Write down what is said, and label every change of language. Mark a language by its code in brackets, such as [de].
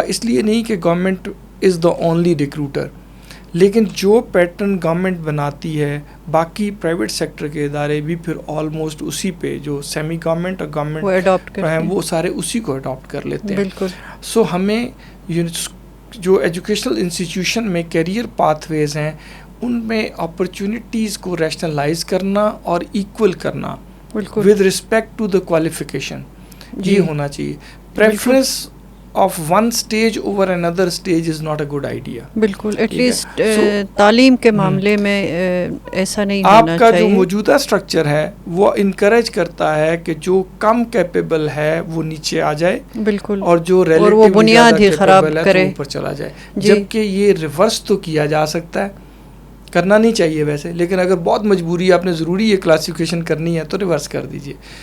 [ur] اس لیے نہیں کہ [en] government is the only recruiter, [ur] لیکن جو پیٹرن گورنمنٹ بناتی ہے باقی پرائیویٹ سیکٹر کے ادارے بھی پھر آلموسٹ اسی پہ, جو سیمی گورنمنٹ اور گورنمنٹ ہیں وہ سارے اسی کو اڈاپٹ کر لیتے ہیں. سو ہمیں جو ایجوکیشنل انسٹیٹیوشن میں کیریئر پاتھ ویز ہیں ان میں اپرچونٹیز کو ریشنلائز کرنا اور ایکول کرنا [en] with respect to the qualification, [ur] یہ ہونا چاہیے. [en] Preference of one stage over another stage is not a good idea. [ur] بالکل. ایٹ لیسٹ تعلیم کے معاملے میں ایسا نہیں ہونا چاہیے. آپ کا جو موجودہ اسٹرکچر ہے وہ انکریج کرتا ہے کہ جو کم کیپیبل ہے وہ نیچے آ جائے, بالکل, اور جو وہ بنیاد ہی خراب کرے اوپر چلا جائے. جبکہ یہ ریورس تو کیا جا سکتا ہے, کرنا نہیں چاہیے ویسے, لیکن اگر بہت مجبوری آپ نے ضروری یہ کلاسیفیکیشن کرنی ہے تو ریورس کر دیجئے.